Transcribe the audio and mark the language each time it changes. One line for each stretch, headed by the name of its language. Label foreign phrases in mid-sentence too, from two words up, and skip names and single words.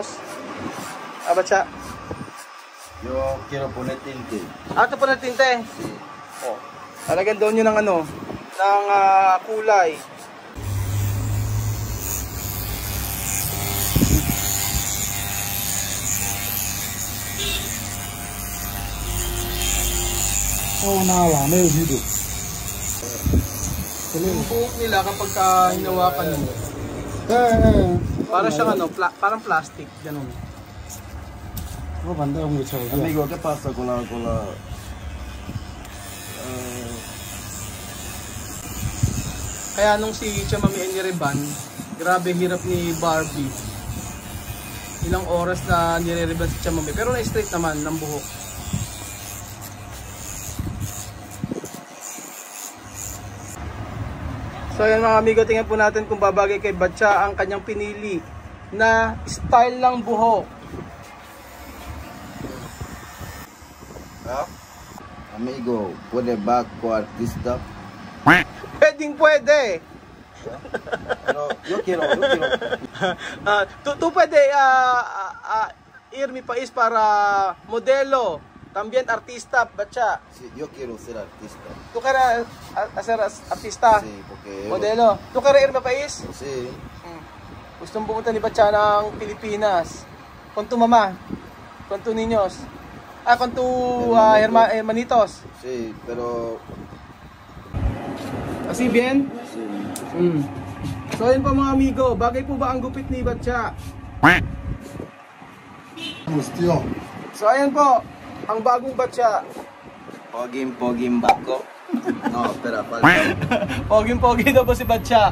Spanish: Batya? Yo quiero poner tinte.
Filipino: Ito po na tinte. Oh. Talagang doon nyo ng ano, ng kulay. Yung buhok nila kapag hinawakan mo, para siyang ano,
English: parang plastic,
Filipino: ganun.
Spanish: Amigo, ¿qué pasa con la
Filipino: Kaya nung si Chamami nireban, grabe hirap ni Barbie. Ilang oras na nireban si Chamami, pero na-straight naman ng buhok. So yan mga amigo, tingnan po natin kung babagay kay Batya ang kanyang pinili na style ng buhok.
Spanish: Amigo, ¿puede bajo artista?
Filipino: Pwede.
Spanish: Pero yo quiero. Tú puede ir mi país para modelo, también artista, Batya. Sí, yo quiero ser artista. ¿Tú quieres hacer artista? Sí, porque Modelo. ¿Tú quieres ir mi país? Sí.
Filipino: Gustong pumunta ni Batya ng Pilipinas.
Spanish: Con tu mamá, con tu niños, con tu hermanitos. Sí, pero Así bien? sí.
Filipino: So yun po mga amigo, bagay po ba ang gupit ni Batya? So ayan po, ang bagong Batya. Poging bako.
Spanish: No, espera, falta.
Filipino: Poging-pogi daw po si Batya.